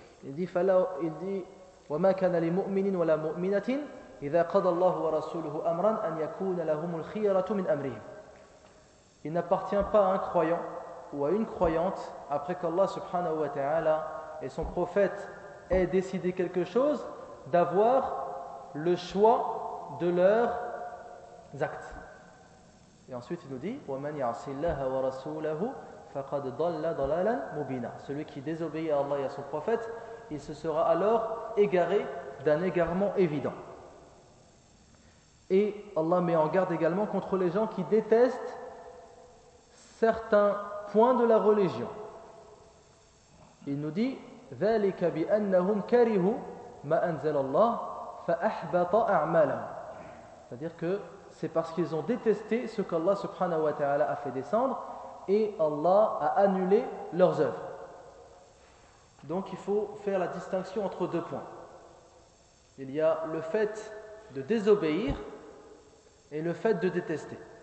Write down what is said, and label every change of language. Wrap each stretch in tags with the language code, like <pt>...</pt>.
<fr>Il dit</fr> <ar>وَمَا كَانَ لِمُؤْمِنٍ وَلَا مُؤْمِنَةٍ إِذَا قَضَ اللَّهُ وَرَسُولُهُ أَمْرًا أَنْ يَكُونَ لَهُمُ الْخِيَرَةُ مِنْ أَمْرِهِمْ.</ar> <fr>Il n'appartient pas à un croyant ou à une croyante, après qu'Allah subhanahu wa ta'ala et son prophète aient décidé quelque chose, d'avoir le choix de leurs actes. Et ensuite il nous dit</fr> <ar>وَمَنْ يَعْصِ اللَّهَ وَرَسُولَهُ فَقَدْ ضَلَّ ضَلَالًا مُبِينًا.</ar> <fr>Celui qui désobéit à Allah et à son prophète, il se sera alors égaré d'un égarement évident. Et Allah met en garde également contre les gens qui détestent certains points de la religion. Il nous dit</fr> <ar>ذَلِكَ بِأَنَّهُمْ كَرِهُوا مَا أَنزَلَ اللَّهِ فَأَحْبَطَ أَعْمَالًا.</ar> <fr>C'est-à-dire que c'est parce qu'ils ont détesté ce qu'Allah subhanahu wa ta'ala a fait descendre et Allah a annulé leurs œuvres. Donc il faut faire la distinction entre deux points. Il y a le fait de désobéir et le fait de détester.</fr>